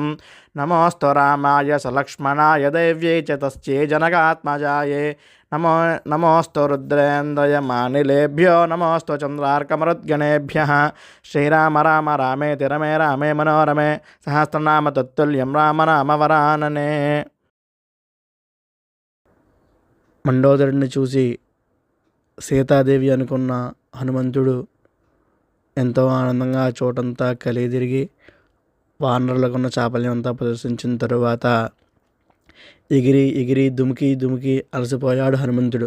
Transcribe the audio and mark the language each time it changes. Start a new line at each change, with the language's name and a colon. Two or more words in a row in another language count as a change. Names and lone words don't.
Sanskrit: नमोऽस्तु रामाय सलक्ष्मणाय देव्यै च तस्यै जनकात्मजायै. नमोऽस्तु रुद्रेन्द्रयमानिलेभ्यो नमोऽस्तु चन्द्रार्कमरुद्गणेभ्यः. श्रीराम राम रामेति रमे रामे मनोरमे सहस्रनाम तत्तुल्यं राम नाम వరాననే.
Telugu: మండోదరుడిని చూసి సీతాదేవి అనుకున్న హనుమంతుడు ఎంతో ఆనందంగా ఆ చోటంతా కలిదిరిగి వానరులకున్న చాపల్యం అంతా ప్రదర్శించిన తరువాత ఎగిరి ఎగిరి దుమికి అలసిపోయాడు హనుమంతుడు.